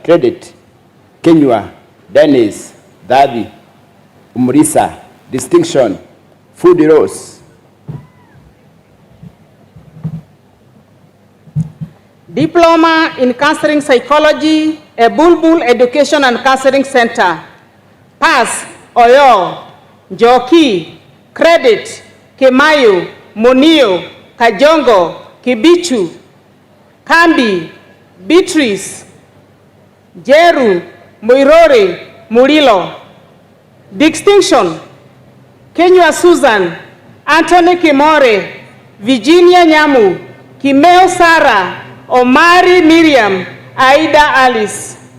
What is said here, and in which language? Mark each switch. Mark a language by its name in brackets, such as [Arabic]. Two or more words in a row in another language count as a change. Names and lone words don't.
[English] Credit: Kenywa, Dennis, Davi, Umrisa. Distinction: Food Rose. Diploma in Counseling Psychology, a Bulbul Education and Counseling Center. Pass: Oyo, Joki. Credit: Kemayo, Monio, Kajongo, Kibichu, Kambi, Beatrice, Jeru, Muirore, Murilo. Distinction: Kenywa Susan, Anthony Kimore, Virginia Nyamu, Kimeo Sarah, Omari Miriam, Aida Alice.